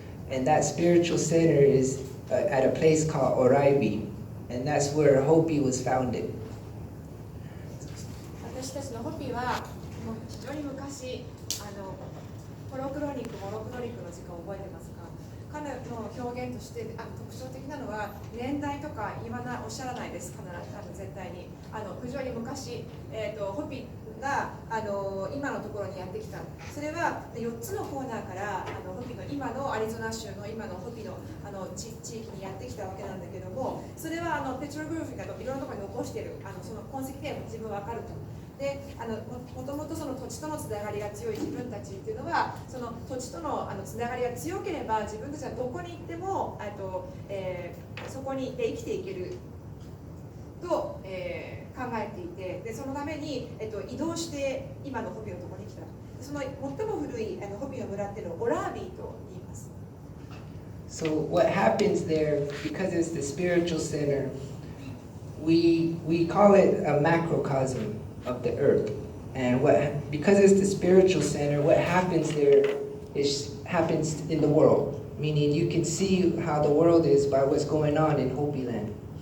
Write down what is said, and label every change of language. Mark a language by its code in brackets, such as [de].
[en] And that spiritual center is at a place called Oraibi, and that's where Hopi was founded. [ja] 私たちのホピはもう非常に昔、モロクロニクの時間を覚えてますか？彼の表現として特徴的なのは年代とかおっしゃらないです。必ず絶対に非常に昔、ホピが今のところにやってきた。それは4つのコーナーからホピの今のアリゾナ州の今のホピの地域にやってきたわけなんだけども、それはペトログラフィーがいろんなところに残しているその痕跡で自分は分かると。でもともとその土地とのつながりが強い自分たちっていうのは、その土地とのつながりが強ければ自分たちはどこに行ってもそこに生きていけると、考えていて、でそのために、移動して今のホピのところに来た。その最も古いホピの村っていうのをオラービーと言います。 [en] So what happens there, because it's the spiritual center, we call it a macrocosm of the earth. And because it's the spiritual center, what happens there happens in the world. Meaning you can see how the world is by what's going on in Hopi land.